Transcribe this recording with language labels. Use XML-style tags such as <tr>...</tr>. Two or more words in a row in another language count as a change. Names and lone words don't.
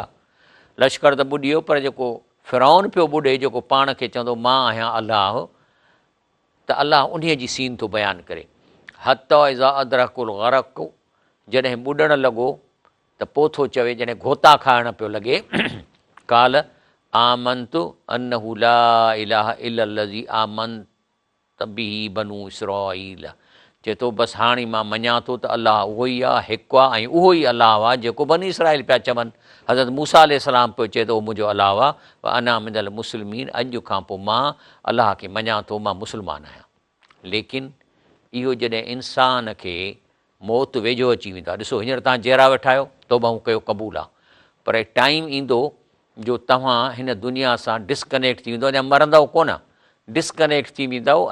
<sd>लश्कर त ॿुॾियो, पर जेको फ़िरौन पियो ॿुॾे, जेको पाण खे चवंदो मां आहियां अलाह, त अलाह उन जी सीन थो बयानु करे।</sd> <ar>حتى إذا أدركه الغرق,</ar> <sd>जॾहिं ॿुॾण लॻो त पोइ थो चवे, जॾहिं घोता खाइण पियो लॻे,</sd> <ar>قال آمنت أنه لا إله إلا الذي آمنت به بنو إسرائيل,</ar> <sd>चए थो बसि हाणे मां मञा थो त अलाह उहो ई आहे, हिकु आहे, ऐं उहो ई अलाह आहे जेको बनी इसराईल पिया चवनि। हज़रत मूसा अलैहिस्सलाम पियो चए थो उहो मुंहिंजो अलाह आहे।</sd> <ar>أنا من المسلمين,</ar> <sd>अॼु खां पोइ मां अलाह खे मञा थो, मां मुस्लमान आहियां। लेकिन इहो जॾहिं इंसान खे मौत वेझो अची वेंदो आहे, ॾिसो हींअर तव्हां जहिड़ा वेठा आहियो, तौबा कयो क़बूल आहे, पर टाइम ईंदो जो तव्हां हिन दुनिया सां डिस्कनेक्ट थी वेंदो, अञा मरंदव कोन, डिस्कनेक्ट थी वेंदव।</sd>